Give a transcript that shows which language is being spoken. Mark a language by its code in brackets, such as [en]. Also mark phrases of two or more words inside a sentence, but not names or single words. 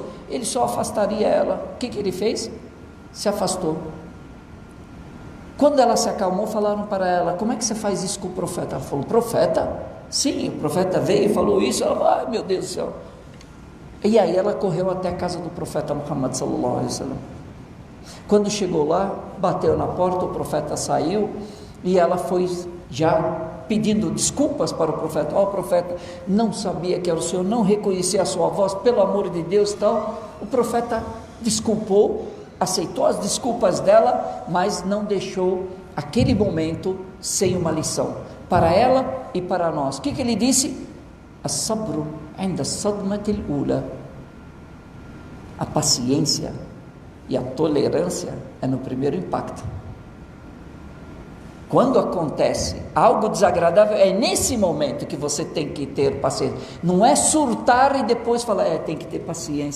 [pt] Ele só afastaria ela. O que ele fez? Se afastou. Quando ela se acalmou, falaram para ela: como é que você faz isso com o profeta? Ela falou: profeta? Sim, o profeta veio e falou isso. Ela falou: ai meu Deus do céu. E aí ela correu até a casa do profeta Muhammad [ar] صلى الله عليه وسلم. [pt] Quando chegou lá, bateu na porta, o profeta saiu, e ela foi já pedindo desculpas para o profeta: ó, profeta, não sabia que era o senhor, não reconhecia a sua voz, pelo amor de Deus, tal. O profeta desculpou, aceitou as desculpas dela, mas não deixou aquele momento sem uma lição para ela e para nós. O que ele disse? [ar] الصبر عند الصدمة الأولى. [pt] A paciência e a tolerância é no primeiro impacto. Quando acontece algo desagradável, é nesse momento que você tem que ter paciência. Não é surtar e depois falar: tem que ter paciência.